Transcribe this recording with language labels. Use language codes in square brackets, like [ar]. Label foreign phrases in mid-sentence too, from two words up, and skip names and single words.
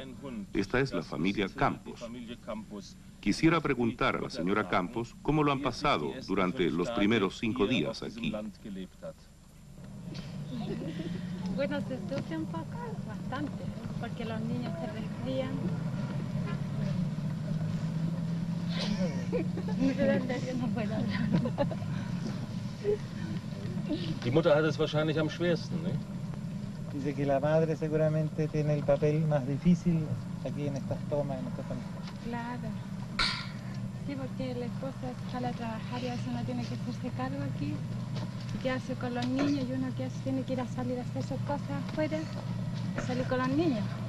[es] Esta es la familia Campos. Quisiera preguntar a la señora Campos cómo lo han pasado durante los primeros 5 días aquí. Bueno, se sufre un poco, bastante, porque los niños se resfrían. No puedo hablar. [de] Die Mutter hat es wahrscheinlich am schwersten, [es] ¿no? Dice que la madre seguramente tiene el papel más difícil aquí en estas tomas, en estas familias. Claro. Sí, porque la esposa sale a trabajar y a veces uno tiene que hacerse cargo aquí y quedarse con los niños y uno que tiene que ir a salir a hacer sus cosas afuera y salir con los niños.